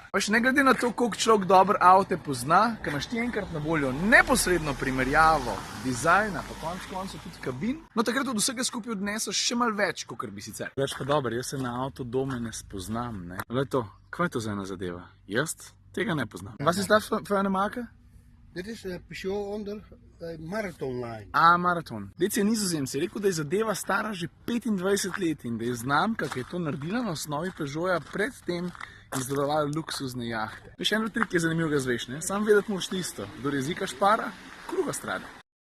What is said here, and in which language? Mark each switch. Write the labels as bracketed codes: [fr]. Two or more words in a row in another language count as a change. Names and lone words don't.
[sl] Veš, ne glede na to, koliko človek dober avto pozna, ker imaš ti enkrat na voljo neposredno primerjavo dizajna, pa konec koncev tudi kabin, no takrat od vsega skupaj odneseš še malo več, kakor bi sicer. Veš pa dober, jaz se na avto dome ne spoznam, ne. Glej to, kaj je to za ena zadeva? Jaz tega ne poznam. [de] Was ist das für eine Marke? [nl] Dit is Peugeot onder Marathon Line. Marathon. [sl] Dec je Nizozemec, je rekel, da je zadeva stara že 25 let in da je znamka, ki je to naredila na osnovi Peugeota, predtem izdelovala luksuzne jahte. Še en trik je zanimivo ga zveš, ne? Sam vedeti moraš tisto, kdor jezika špara, kruha strada.